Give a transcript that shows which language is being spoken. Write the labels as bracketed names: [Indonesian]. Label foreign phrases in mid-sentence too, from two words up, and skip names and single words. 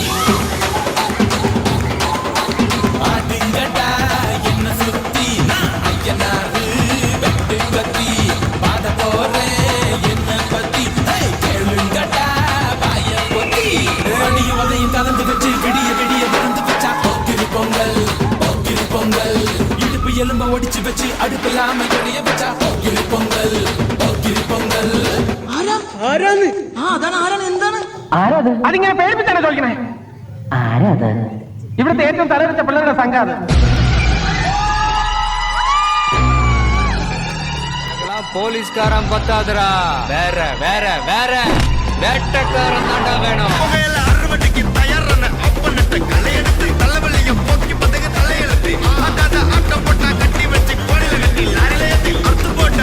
[Tamil] ஆடுங்கடா என்ன சுத்தி ஐயனாறு வெட்டு கத்தி பாட போறேன் என்ன பத்தி கேளுங்கடா வாய பொத்தி அடியும் அதையும் கலந்து வச்சு விடிய விடிய விருந்து வச்சா போக்கிரி பொங்கல் போக்கிரி பொங்கல் இடுப்பு எலும்ப ஒடிச்சு வச்சு அடுப்பில்லாம எடைய வச்சா போக்கிரி பொங்கல் போக்கிரி பொங்கல் [Malayalam] ആരാണ് അതാണ് ആരാണ് എന്താണ് അതിങ്ങനെ പേടിപ്പിച്ചാണ് ചോദിക്കണേ ആരാത് ഇവിടുത്തെ ഏറ്റവും തലവെച്ച പിള്ളേരുടെ സംഘം അത് [Tamil] போலீஸ்காரன் பத்தாதுரா வேற வேற வேற வேட்டக்காரன் தாண்டா வேணும் அறுவடைக்கு தயாரான அப்பனத்தை கலையெடுத்து தலைவலிய போக்கி பதங்க தலையெழுத்து ஆட்டாத ஆட்டம் போட்டா கட்டி வச்சு கோடில கட்டி லாரில ஏத்தி அறுத்து போட்டு